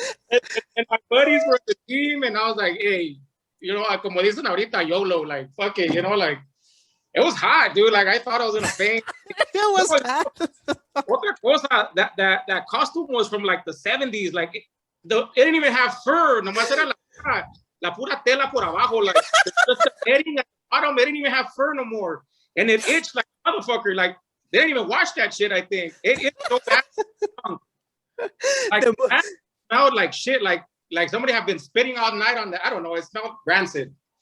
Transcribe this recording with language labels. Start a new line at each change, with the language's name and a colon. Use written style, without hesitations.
English: and my buddies were the team, and I was like, hey, you know,
Spanish: como dicen ahorita,
English: YOLO, like, fuck it, you know, like, it was hot, dude. Like, I thought I was in a faint. It was hot.
Spanish: Otra cosa,
English: that costume was from like the 70s. Like, it didn't even have fur.
Spanish: Nomás era la pura tela por abajo.
English: Like, just the bedding at the bottom, they didn't even have fur no more. And it itched like a motherfucker. Like, they didn't even wash that shit, I think. It itched so bad. Like, that smelled like shit. Like somebody have been spitting all night on the, I don't know, it smelled rancid.